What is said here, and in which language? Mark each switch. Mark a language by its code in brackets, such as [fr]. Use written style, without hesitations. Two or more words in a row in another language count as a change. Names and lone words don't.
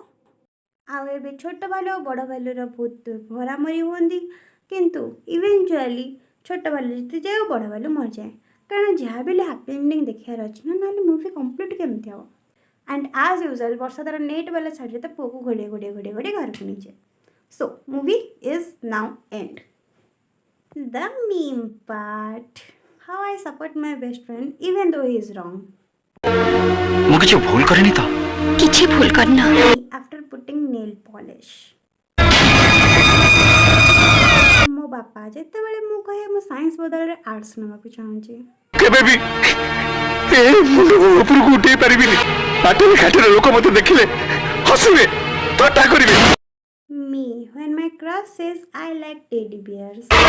[or] ଆଉ ଏବେ ଛୋଟ ଭାଲୁ ଆଉ ବଡ଼ ଭାଲୁର ବହୁତ ମରାମରି ହୁଅନ୍ତି, କିନ୍ତୁ ଇଭେଞ୍ଚୁଆଲି ଛୋଟ ଭାଲୁ ଜିତିଯାଏ ଆଉ ବଡ଼ ଭାଲୁ ମରିଯାଏ। କାରଣ ଯାହା ବି ହେଲେ [en] happy ending [or] ଦେଖିବାର ଅଛି ନା, ନହେଲେ [en] movie complete [or] କେମିତି ହେବ? [en] and as usual [or] ବର୍ଷା ତାର ନେଟ୍ ବାଲା ଶାଢ଼ୀରେ ତା ପୁଅକୁ ଘୋଡ଼େଇ ଘରକୁ ନେଇଯାଏ। [en] so movie is now end. The meme part. How I support my best friend even though he is wrong. [or] ମୁଁ କିଛି ଭୁଲ କରିନି ତ? କିଛି ଭୁଲ କରିନ। [en] After putting nail polish. [or] ମୋ ବାପା ଯେତେବେଳେ ମୁଁ କହେ ମୁଁ ସାଇନ୍ସ ବଦଳରେ ଆର୍ଟ୍ସ ନେବାକୁ ଚାହୁଁଛି, କେବେ ବି ଏ ମୁଣ୍ଡକୁ ଉପରକୁ ଉଠେଇ ପାରିବିନି। ବାଟରେ ଘାଟରେ ଲୋକ ମୋତେ ଦେଖିଲେ ହସିବେ, ଥଟ୍ଟା କରିବେ। [en] me when my crush says I like teddy bears.